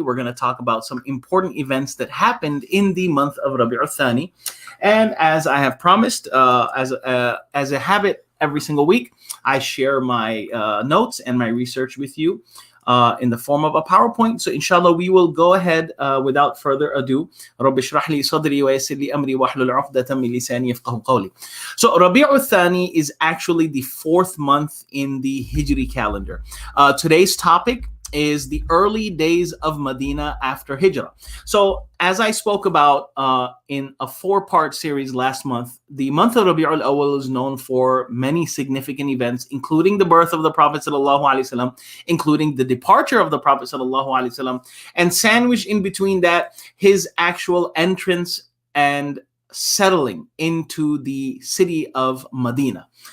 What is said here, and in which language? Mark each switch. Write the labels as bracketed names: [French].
[English] We're going to talk about some important events that happened in the month of Rabi Al-Thani. And as I have promised, as a habit every single week, I share my notes and my research with you in the form of a PowerPoint. So inshallah, we will go ahead without further ado. [Arabic] رب اشرح لي صدري ويسر لي أمري واحلل عقدة من لساني يفقهوا قولي. [English] So Rabi Al-Thani is actually the fourth month in the Hijri calendar. Today's topic is the early days of Medina after Hijrah. So as I spoke about in a 4-part series last month, the month of Rabi al-Awwal is known for many significant events, including the birth of the Prophet ﷺ, including the departure of the Prophet ﷺ, and sandwiched in between that, his actual entrance and settling into the city of Medina.